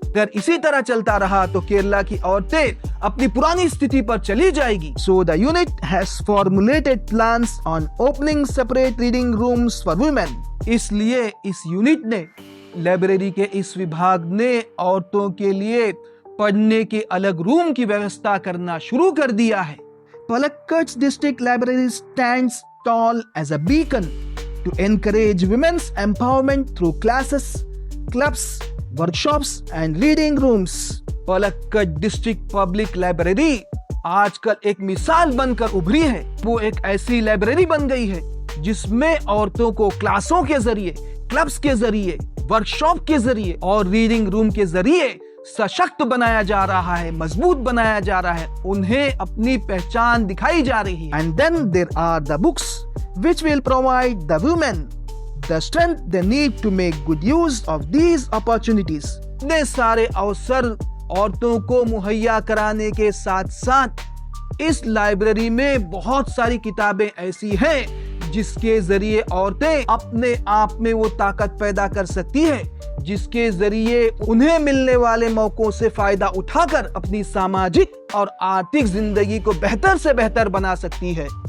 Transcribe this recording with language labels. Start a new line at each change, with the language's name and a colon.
Hindi: अगर इसी तरह चलता रहा तो केरला की औरतें अपनी पुरानी स्थिति पर चली जाएगी.
English: So the unit has formulated plans on opening separate reading rooms for women.
Hindi: इसलिए इस यूनिट ने, लाइब्रेरी के इस विभाग ने औरतों के लिए पढ़ने के अलग रूम की व्यवस्था करना शुरू कर दिया है.
English: Palakkad's district library stands tall as a beacon to encourage women's empowerment through classes, clubs, workshops and reading rooms.
Hindi: Palakkad district public library आजकल एक मिसाल बनकर उभरी है. वो एक ऐसी लाइब्रेरी बन गई है जिसमें औरतों को क्लासों के जरिए, क्लब्स के जरिए, वर्कशॉप के जरिए और रीडिंग रूम के जरिए सशक्त बनाया जा रहा है, मजबूत बनाया जा रहा है, उन्हें अपनी पहचान दिखाई जा रही है.
English: And then there are the books which will provide the women the strength they need to make good use of these opportunities.
Hindi: इतने सारे अवसर औरतों को मुहैया कराने के साथ साथ इस लाइब्रेरी में बहुत सारी किताबें ऐसी हैं जिसके जरिए औरतें अपने आप में वो ताकत पैदा कर सकती है, जिसके जरिए उन्हें मिलने वाले मौकों से फायदा उठाकर अपनी सामाजिक और आर्थिक जिंदगी को बेहतर से बेहतर बना सकती है.